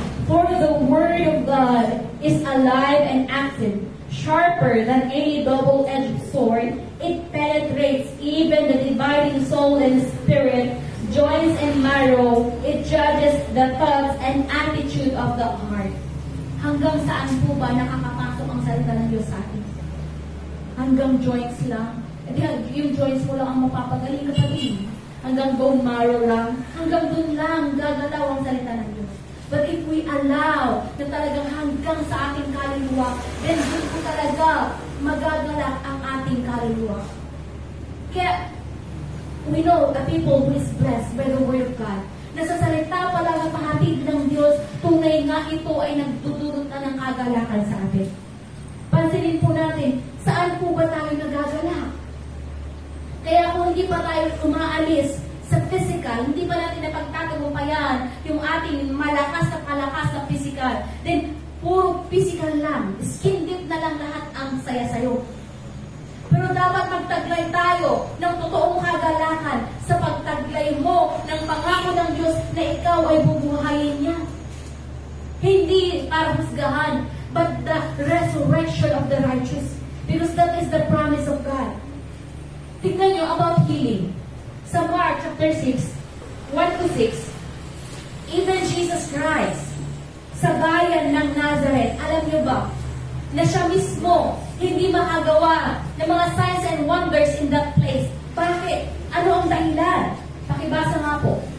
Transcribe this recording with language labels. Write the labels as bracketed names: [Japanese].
[English] For the word of God is alive and active, sharper than any double-edged sword. It penetrates even the dividing soul and spirit, joints and marrow. It judges the thoughts and attitude of the heart. [Filipino] Hanggang saan po ba nakakapasok ang salita ng Diyos sa atin? Hanggang joints lang. Yung joints mo lang ang mapapagaling kapatid. Hanggang bone marrow lang. Hanggang dun lang gagalaw ang salita ng Diyos. [English] But if we allow [Filipino] na talagang hanggang sa ating kaluluwa, then dun po talaga magagalak ang ating kaluluwa. Kaya, [English] we know the people who is blessed by the Word of God. [Filipino] Nasa salita pa lang ang pahatid ng Diyos, tunay nga ito ay nagdudulot na ng kagalakan sa atin. Pansinin po natin, saan po ba tayo nagagalak? Kaya kung hindi pa tayo umaalis sa physical, hindi pa natin napagtatagumpayan yung ating malakas na physical, then puro physical lang, skin deep na lang lahat ang saya sayo. Pero dapat magtaglay tayo ng totoong kagalakan sa pagtaglay mo ng pangako ng Diyos na ikaw ay bubuhayin niya. Hindi para husgahan, [English] but the resurrection of the righteous. Because that is the promise of God. [Filipino] Tignan nyo about healing. Sa Mark chapter 6, 1-6, [English] even Jesus Christ, [Filipino] sa bayan ng Nazareth, alam nyo ba, na siya mismo hindi makagawa ng mga [English] signs and wonders in that place. [Filipino] Bakit? Ano ang dahilan? Pakibasa nga po.